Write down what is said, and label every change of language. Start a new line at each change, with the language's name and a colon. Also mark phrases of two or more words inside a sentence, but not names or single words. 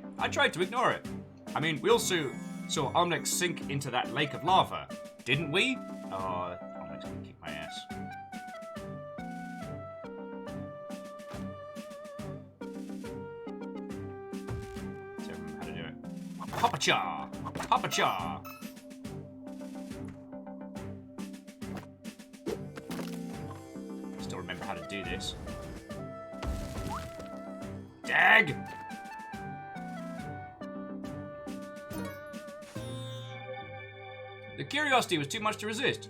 English: I tried to ignore it. I mean, we also saw Omlek sink into that lake of lava, didn't we? Oh, Omlek's gonna kick my ass. So, how to do it. Hoppa-cha! Hoppa-cha! Still remember how to do this. Dag! The curiosity was too much to resist.